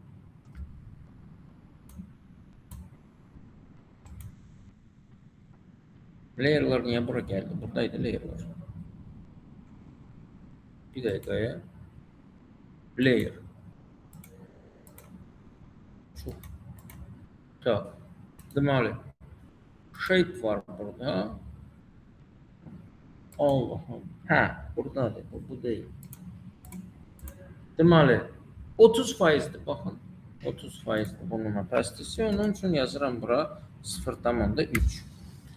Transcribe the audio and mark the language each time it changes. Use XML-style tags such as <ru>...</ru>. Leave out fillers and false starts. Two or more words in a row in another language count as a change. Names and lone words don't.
<tr>Layer'lar niye buraya geldi? Buradaydı layer'lar. Bir dakikaya. Layer. Çok. Tak.</tr> <az>Deməli. Shape var burada.</az> <tr>Allah'ım. Buradadır. Bu değil.</tr> <az>Deməli. 30%'dir. Baxın. 30%'dir bunun opacity'si. Onun için yazıram bura 0.3.</az>